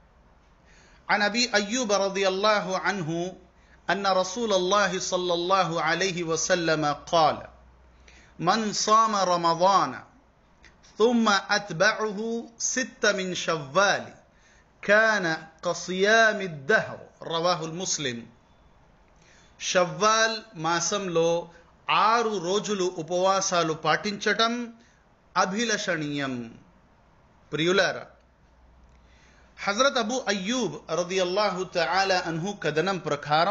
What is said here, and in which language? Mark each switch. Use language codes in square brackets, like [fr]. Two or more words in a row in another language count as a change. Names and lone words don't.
[ar] عن أبي أيوب رضي الله عنه أن رسول الله صلى الله عليه وسلم قال: من صام رمضان ثم أتبعه 6 من شوال كان كصيام الدهر. رواه المسلم. [te] షవ్వాల్ మాసంలో 6 రోజులు ఉపవాసాలు పాటించటం అభిలషణీయం. ప్రియులారా, హజరత్ అబూ అయ్యూబ్ [ar] رضي الله تعالى عنه [te] కథనం ప్రకారం